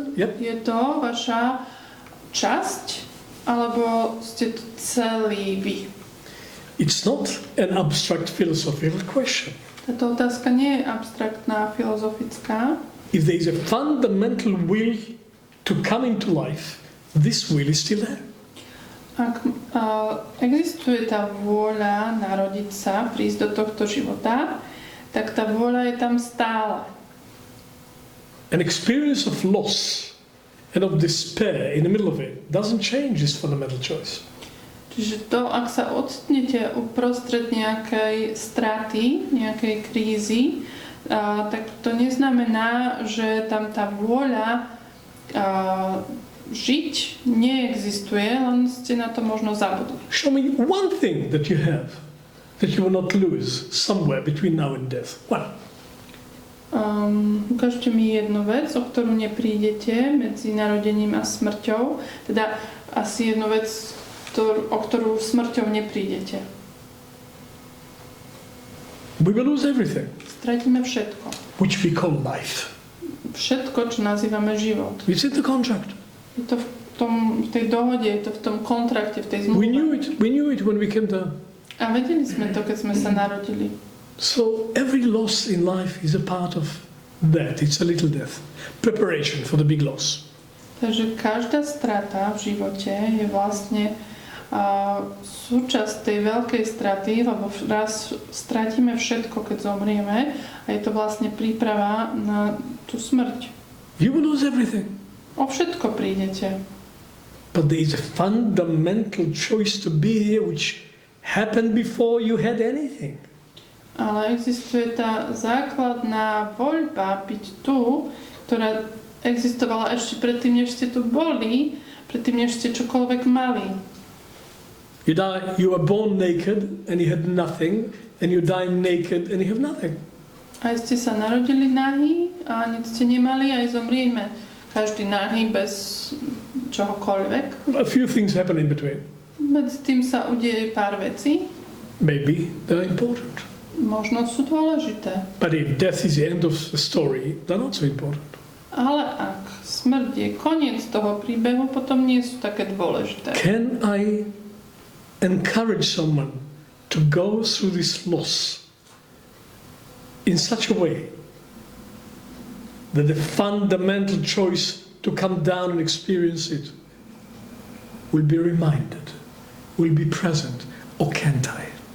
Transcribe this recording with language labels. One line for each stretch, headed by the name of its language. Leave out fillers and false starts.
Slovak: Je to vaša časť, alebo ste to celý vy?
English: It's not an abstract philosophical question.
Slovak: Táto otázka nie je abstraktná, filozofická.
English: If there is a fundamental will to come into life, this will is still there.
Slovak: Ak existuje tá vôľa narodiť sa, prísť do tohto života, tak tá vôľa je tam stále.
English: An experience of loss and of despair in the middle of it doesn't change this fundamental choice.
Slovak: Čiže to, ak sa ocitnete uprostred nejakej straty, nejakej krízy, tak to neznamená, že tam tá vôľa žiť neexistuje, len ste na to možno zabudli.
English: Show me one thing that you have that you will not lose somewhere between now and death. One.
Slovak: Ukážte mi jednu vec, o ktorú neprídete medzi narodením a smrťou. Teda asi jednu vec, o ktorú smrťou neprídete.
English: We will lose everything,
Slovak: Stratíme všetko.
English: which we call life.
Slovak: Všetko, čo nazývame život.
English: It's in the contract.
Slovak: Je to v tej dohode, je to v tom kontrakte, v tej zmluve.
English: We knew it when we came down.
Slovak: A vedeli sme to, keď sme sa narodili.
English: So every loss in life is a part of that. It's a little death. Preparation for the big loss.
Slovak: Takže každá strata v živote je vlastne súčasť tej veľkej straty, lebo raz stratíme všetko, keď zomrieme, a je to vlastne príprava na tú smrť.
English: You will lose everything.
Slovak: O všetko prídete.
English: But there is a fundamental choice to be here which happened before you had anything.
Slovak: Ale existuje tá základná voľba byť tu, ktorá existovala ešte predtým, než ste tu boli, predtým, než ste čokoľvek mali.
English: You are born naked and you had nothing, and you die naked and you have nothing.
Slovak: Aj ste sa narodili nahý a nič ste nemali, aj zomrieme. Každý nahý bez čohokoľvek.
English: A few things happen in between.
Slovak: Medzi tým sa udeje pár vecí.
English: Maybe they're important.
Slovak: Možno sú dôležité.
English: But if death is the end of the story, they're not so important.
Slovak: Ale ak smrť je koniec toho príbehu, potom nie sú také dôležité.
English: Can I encourage someone to go through this loss in such a way that the fundamental choice to come down and experience it will be reminded, will be present, or can't I?